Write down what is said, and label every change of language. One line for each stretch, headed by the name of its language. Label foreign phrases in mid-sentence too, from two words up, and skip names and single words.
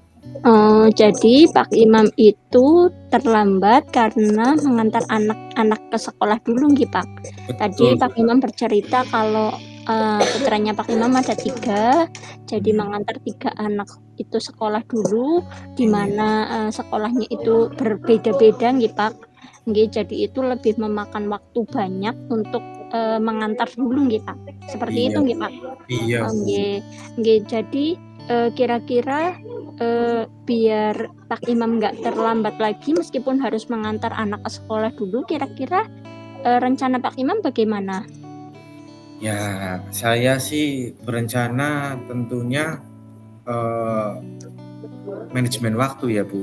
Indonesian: Jadi Pak Imam itu terlambat karena mengantar anak-anak ke sekolah dulu nggih, Pak. Tadi Betul, Pak Imam bercerita kalau putranya Pak Imam ada 3, jadi mengantar 3 anak itu sekolah dulu, di mana sekolahnya itu berbeda-beda nggih, Pak. Nggih, jadi itu lebih memakan waktu banyak untuk mengantar dulu nggih, Pak. Seperti itu iya, nggih, Pak. iya, Bu. Nggih, jadi kira-kira biar Pak Imam nggak terlambat lagi meskipun harus mengantar anak ke sekolah dulu, kira-kira rencana Pak Imam bagaimana? Ya, saya sih berencana tentunya manajemen waktu ya, Bu.